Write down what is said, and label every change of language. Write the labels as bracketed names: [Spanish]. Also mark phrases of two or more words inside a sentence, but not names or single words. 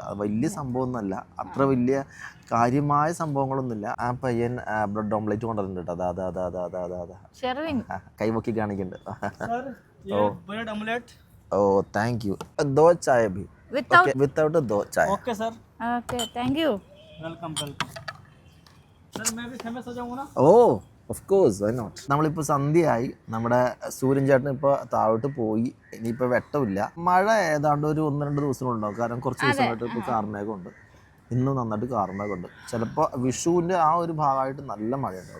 [Malayalam] വലിയ സംഭവമൊന്നുമല്ല, അത്ര വലിയ കാര്യമായ സംഭവങ്ങളൊന്നുമില്ല. ആ പയ്യൻ [English] bread omelette [Malayalam] കൊണ്ടുവരുന്നുണ്ട് കേട്ടോ. കൈവക്കി കാണിക്കുന്നുണ്ട്. ഓ [English] thank you. [Hindi] दो चाय भी വിത്തൗട്ട് दो चाय. [English] OK sir, OK thank you, welcome sir, [Hindi] मैं भी फेमस हो जाऊंगा ना? [English] oh of course, why not. [Malayalam] നമ്മളിപ്പോൾ സന്ധ്യയായി, നമ്മുടെ സൂര്യൻ ചേട്ടൻ ഇപ്പോൾ താഴോട്ട് പോയി. ഇനിയിപ്പോൾ വെട്ടമില്ല. മഴ ഏതാണ്ട് ഒരു 1-2 ദിവസങ്ങളുണ്ടാവും, കാരണം കുറച്ച് ദിവസമായിട്ട് ഇപ്പോൾ കാർമേഘമുണ്ട്. ഇന്നും നന്നായിട്ട് കാർമേഘമുണ്ട്. ചിലപ്പോൾ വിഷുവിൻ്റെ ആ ഒരു ഭാഗമായിട്ട് നല്ല മഴയുണ്ടാവും.